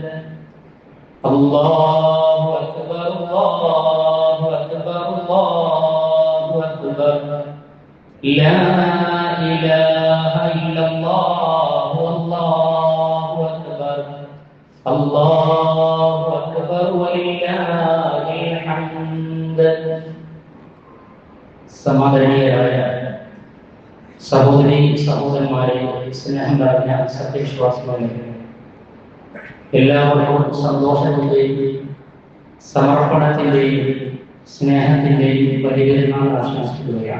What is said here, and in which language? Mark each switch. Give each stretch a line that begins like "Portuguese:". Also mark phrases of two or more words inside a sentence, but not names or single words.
Arabic: الله أكبر الله أكبر الله أكبر، لا إله إلا الله والله أكبر، الله أكبر ولله الحمد.
Malayalam: സമാദരണീയരായ സഹോദരീ സഹോദരന്മാരെ, സ്നേഹം നിറഞ്ഞ സത്യവിശ്വാസികളെ, എല്ലാവർക്കും സന്തോഷത്തിന്റെയും സമർപ്പണത്തിന്റെയും സ്നേഹത്തിന്റെയും പരികരണങ്ങൾ ആശംസിക്കുകയാണ്.